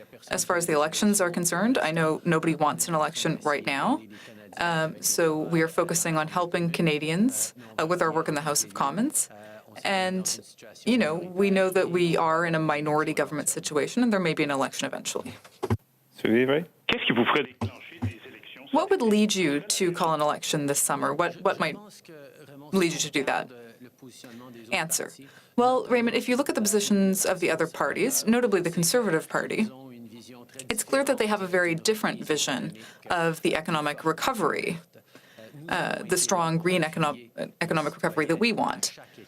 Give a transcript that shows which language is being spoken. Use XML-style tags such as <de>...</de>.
<en>As far as the elections are concerned, I know nobody wants an election right now, so we are focusing on helping Canadians with our work in the House of Commons. And, you know, we know that we are in a minority government situation, and there may be an election eventually.</en> <fr>Qu'est-ce qui vous ferait déclencher des élections?</fr> <en>What would lead you to call an election this summer? What might lead you to do that? Answer. Well, Raymond, if you look at the positions of the other parties, notably the Conservative Party, it's clear that they have a very different vision of the economic recovery, the strong green economic recovery that we want.</en>